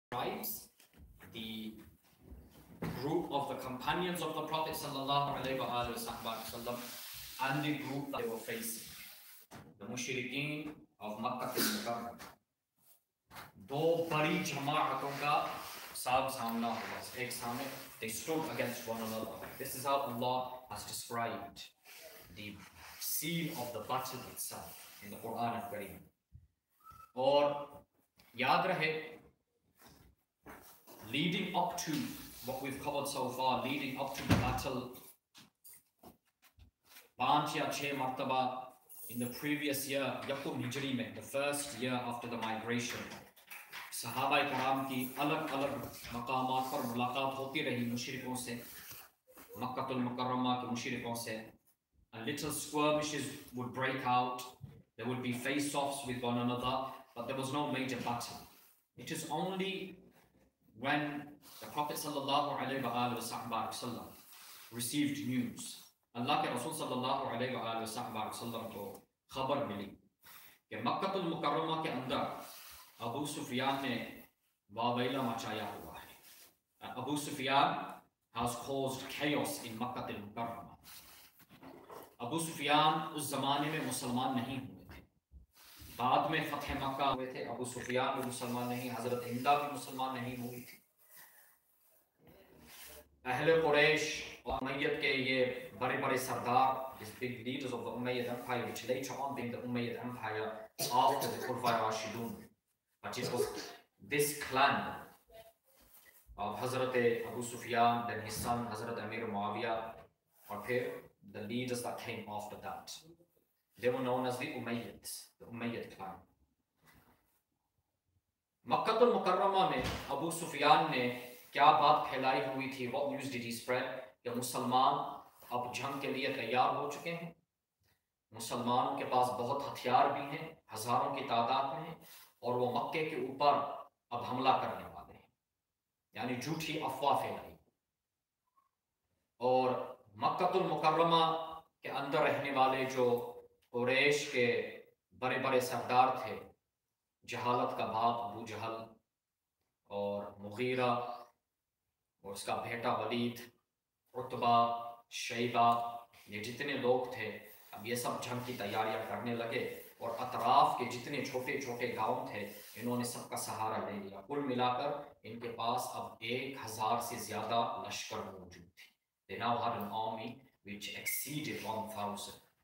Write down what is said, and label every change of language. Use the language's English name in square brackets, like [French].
[English] describes the group of the companions of the Prophet ﷺ and the group that they were facing, the mushrikeen of Makkah al-Mukarram. [Hindi] दो बड़ी जमाअतों का सामना हुआ एक सामने. [English] They stood against one another. This is how Allah has described the scene of the battle itself in the Quran al-Karim. [Hindi] और याद रहे, [English] leading up to what we've covered so far, leading up to the battle, [Hindi] 5 या 6 मरतबा [English] in the previous year, [Hindi] Yaqub Hijri में, [English] the first year after the migration, [Hindi] सहाबा किराम की अलग अलग मकामात पर मुलाकात होती रही मुशरिकों से, मक्का मुकर्रमा के मुशरिकों से. [English] And little skirmishes would break out. There would be face-offs with one another, but there was no major battle. It is only when the Prophet ﷺ received news, [Hindi] Allah के रसूल ﷺ को खबर मिली कि मक्का मुकर्रमा के अंदर अबू सुफियान ने वावैला मचाया हुआ है. [English] Abu Sufyan has caused chaos in Makkah al-Mukarrama. [Hindi] Abu Sufyan उस ज़माने में मुसलमान नहीं हुए थे. बाद में फतह मक्का हुए थे. अबू सुफियान भी मुसलमान नहीं, हज़रत हिंदा भी मुसलमान नहीं हुई थी. अहले कुरैश और उमय्यद के ये बड़े बड़े सरदार, [English] these big leaders of the Umayyad Empire, which later on became the Umayyad Empire after the Khulafai Rashidun. But it was this clan of Hazrat Abu Sufyan, then his son Hazrat Amir Muawiyah, or the leaders that came after that. They were known as the Umayyads, the Umayyad clan. [Hindi] Makkah al-Mukarrama में Abu Sufyan ने क्या बात फैलाई हुई थी? [English] What news did he spread? [Hindi] कि मुसलमान अब जंग के लिए तैयार हो चुके हैं. मुसलमानों के पास बहुत हथियार भी हैं, हजारों की तादाद में हैं, और वो मक्के के ऊपर अब हमला करने वाले हैं. यानी झूठी अफवाह फैलाई. और मक्का मुकर्रमा के अंदर रहने वाले जो कुरैश के बड़े बड़े सरदार थे, जहालत का बाप अबू जहल और मुगीरा और उसका बेटा वलीद, उतबा, शैबा, ये जितने लोग थे, अब ये सब जंग की तैयारियां करने लगे. और अतराफ के जितने छोटे छोटे गांव थे, इन्होंने सबका सहारा ले लिया. कुल मिलाकर इनके पास अब 1000 से ज्यादा लश्कर मौजूद थी. [English] They now had an army which exceeded 1000.